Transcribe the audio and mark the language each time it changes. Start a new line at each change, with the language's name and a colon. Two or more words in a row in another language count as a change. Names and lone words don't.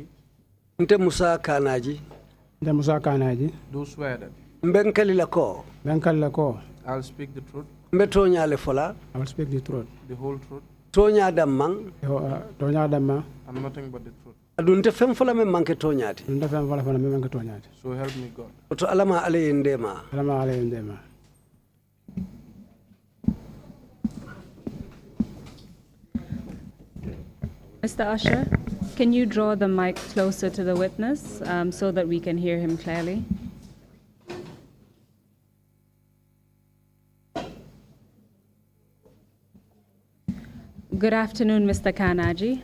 Mandingo: Nte Musa Kanaji. Nte Musa Kanaji.
English: Do swear that.
Mandingo: Mbenkali lako. Benkali lako.
English: I'll speak the truth.
Mandingo: Mbetonya le fola.
English: I will speak the truth. The whole truth.
Mandingo: Tonya damang. Tonya damang.
English: And nothing but the truth.
Mandingo: Adunte fem fola me manke tonyati. Nte fem fola me manke tonyati.
English: So help me God.
Mandingo: Oto alama ale ndema. Alama ale ndema.
English: Mr. Usher, Can you draw the mic closer to the witness so that we can hear him clearly? Good afternoon, Mr. Kanaji.